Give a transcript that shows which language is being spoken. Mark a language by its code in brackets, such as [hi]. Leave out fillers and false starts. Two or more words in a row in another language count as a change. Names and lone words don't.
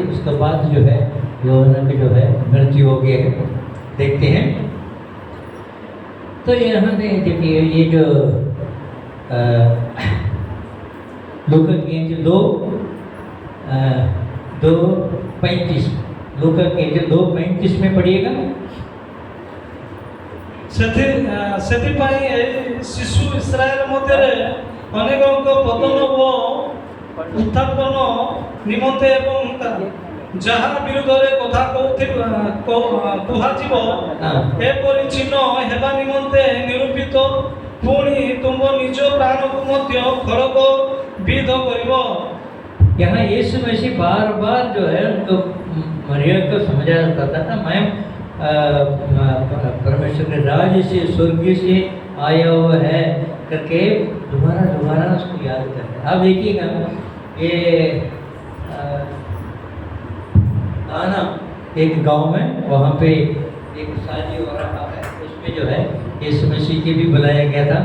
[hi] उसके बाद जो है यौवना की जो है मृत्यु हो गई है, देखते हैं। तो यहाँ देखिए ये जो लूका की जो 2:35 लूका के जो 2:35 में पढ़िएगा। [or] ସେଥିପାଇଁ ଏହି ଶିଶୁ ଇସ୍ରାଏଲ ମଧ୍ୟରେ ଅନେକଙ୍କ ପତନ ଓ ଉତ୍ଥାପନ ନିମନ୍ତେ ଏବଂ ଯାହା ବିରୁଦ୍ଧରେ କଥା କୁହାଯିବ ଏପରି ଚିହ୍ନ ହେବା ନିମନ୍ତେ ନିରୂପିତ, ପୁଣି ତୁମ ନିଜ ପ୍ରାଣକୁ ମଧ୍ୟ ଖରକ ବିଧ କରିବ। [hi] यहाँ यीशु मसीह बार बार जो है उनको मरिया को समझा जाता था, मैं परमेश्वर के राज्य से स्वर्ग से आया हुआ है करके दोबारा उसको याद करते हैं। अब देखिएगा ये आना एक गांव में, वहाँ पे एक शादी हो रहा है, उसमें जो है यीशु मसीह की भी बुलाया गया था।